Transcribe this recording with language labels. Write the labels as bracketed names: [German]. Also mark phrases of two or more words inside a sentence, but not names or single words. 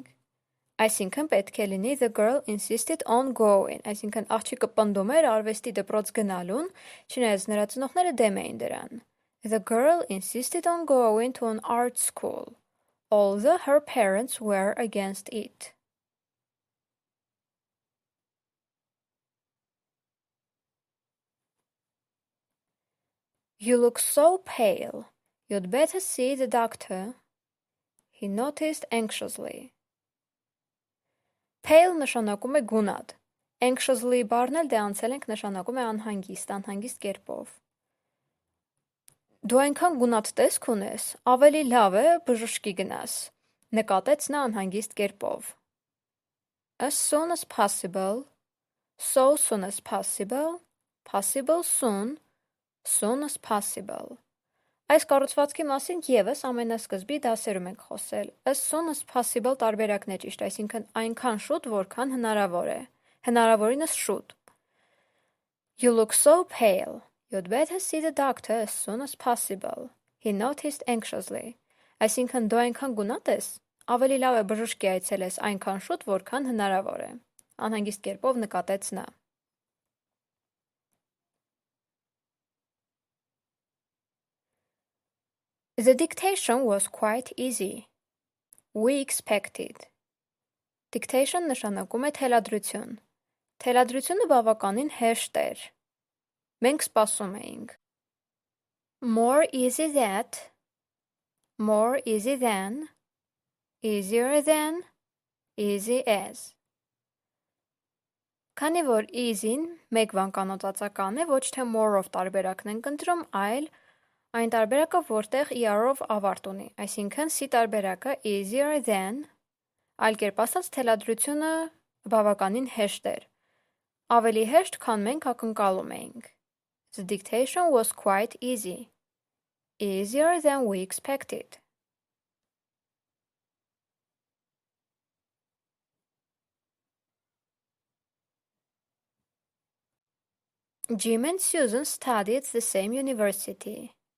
[Armenian] Այսինքն պետք է լինի [English] the girl insisted on going. [Armenian] Այսինքն աղջիկը պնդում էր արվեստի դպրոց գնալուն, չնայած նրա ծնողները դեմ էին դրան։ [English] The girl insisted on going to an art school, although her parents were against it. You look so pale. You'd better see the doctor. He noticed anxiously. [Armenian] Pale նշանակում է գունատ։ Anxiously բառն էլ դե անցել ենք նշանակում է անհանգիստ կերպով։ Դու այնքան գունատ տեսք ունես, ավելի լավ է բժշկի գնաս, նկատեց նա անհանգիստ կերպով։ [English] As soon as possible, so soon as possible, possible soon, soon as possible. [Armenian] Այս կառուցվածքի մասին ևս ամենասկզբի դասերում ենք խոսել։ [English] As soon as possible [Armenian] տարբերակն է ճիշտ, այսինքն այնքան շուտ, որքան հնարավոր է։ Հնարավորինս շուտ։ [English] You look so pale. You'd better see the doctor as soon as possible. He noticed anxiously. [Armenian] Այսինքն դու այնքան գունատ ես, ավելի լավ է բժշկի այցելես այնքան շուտ, որքան հնարավոր է։ Անհանգիստ կերպով նկատեց նա։ [English] The dictation was quite easy. We expected. Dictation [Armenian] նշանակում է թելադրություն։ Թելադրությունը բավականին հեշտ էր։ Մենք սպասում էինք։ [English] More easy that, more easy than, easier than, easy as. [Armenian] Քանի որ easy-ն մեկ վանկանոծածական է, ոչ թե more-ով տարբերակն ենք ընտրում, այլ այն տարբերակը, որտեղ ER-ով ավարտ ունի, այսինքն C տարբերակը [English] easier than, [Armenian] այլ կերպ ասած թելադրությունը բավականին հեշտ էր, ավելի հեշտ, քան մենք ակնկալում էինք։ [English] The dictation was quite easy, easier than we expected. Jim and Susan studied at the same university.